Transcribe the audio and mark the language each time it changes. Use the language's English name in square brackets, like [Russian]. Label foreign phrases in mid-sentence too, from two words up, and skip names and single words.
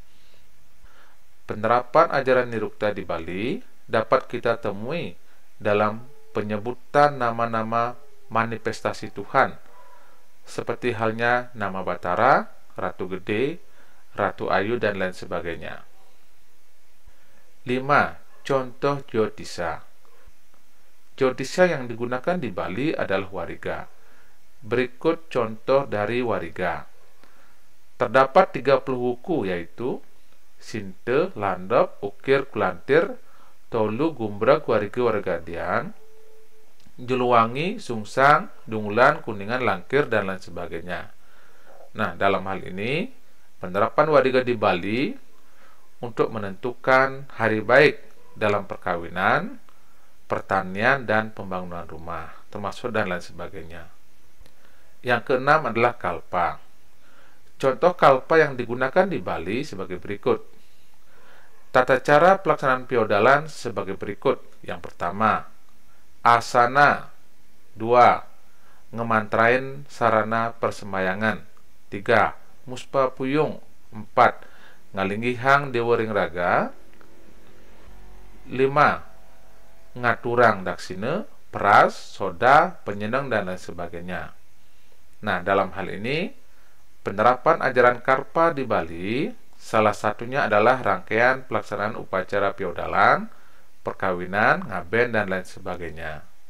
[Indonesian] Penerapan ajaran nirukta di Bali dapat kita temui dalam penyebutan nama-nama manifestasi Tuhan, seperti halnya nama Batara, Ratu Gede, Ratu Ayu, dan lain sebagainya. 5. Contoh Jyotisa. Jyotisa yang digunakan di Bali adalah wariga. Berikut contoh dari wariga. Terdapat 30 wuku, yaitu Sinte, Landop, Ukir, Kulantir, Tolu, Gumbrag, Wariga, Wargadian, Juluwangi, Sungsang, Dungulan, Kuningan, Langkir, dan lain sebagainya. Nah, dalam hal ini, penerapan wariga di Bali untuk menentukan hari baik dalam perkawinan, pertanian, dan pembangunan rumah, termasuk dan lain sebagainya. Yang keenam adalah kalpa. Contoh kalpa yang digunakan di Bali sebagai berikut. Tata cara pelaksanaan piodalan sebagai berikut. Yang pertama, asana. 2. Ngemantrain sarana persembahyangan. [Balinese] 3. Muspa puyung. 4. Ngalinggihang dewa ring raga. 5. Ngaturang daksine, [Indonesian] peras, soda, penyenang, dan lain sebagainya. Nah, dalam hal ini penerapan ajaran karpa di Bali Salah satunya adalah rangkaian pelaksanaan upacara piodalan, perkawinan, ngaben, dan lain sebagainya.